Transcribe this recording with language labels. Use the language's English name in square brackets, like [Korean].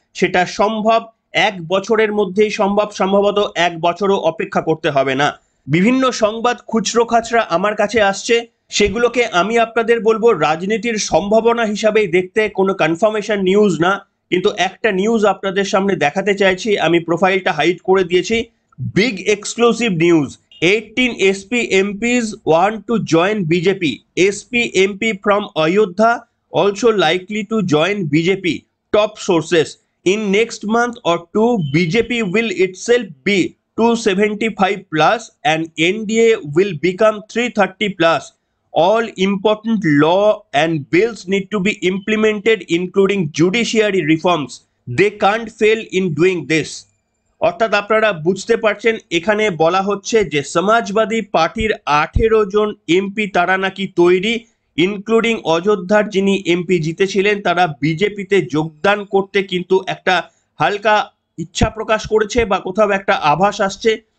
[Bangla] সেটা সম্ভব, 1 বছরের মধ্যেই সম্ভব, সম্ভবত 1 বছরও অপেক্ষা করতে হবে না। বিভিন্ন সংবাদ খুচরো খাচরা আমার কাছে আসছে, সেগুলোকে আমি আপনাদের বলবো রাজনীতির সম্ভাবনা হিসাবেই দেখতে, কোনো কনফার্মেশন নিউজ না। কিন্তু একটা নিউজ আপনাদের সামনে দেখাতে চাইছি, আমি প্রোফাইলটা হাইড করে দিয়েছি। [English] Big exclusive news: 18 SP MPs want to join BJP. SP MP from Ayodhya also likely to join BJP. Top sources: in next month or two, BJP will itself be 275 plus and NDA will become 330 plus. All important law and bills need to be implemented, including judiciary reforms. They can't fail in doing this. [Bangla] অর্থাৎ আপনারা বুঝতে পারছেন, এখানে বলা হচ্ছে যে সমাজবাদী পার্টির 18 জন MP তারা নাকি তৈরি, ইনক্লুডিং অযোধ্যার যিনি এমপি জিতেছিলেন, তারা বিজেপিতে যোগদান করতে কিন্তু একটা হালকা ইচ্ছা প্রকাশ করেছে বা কোথাও একটা আভাস আসছে।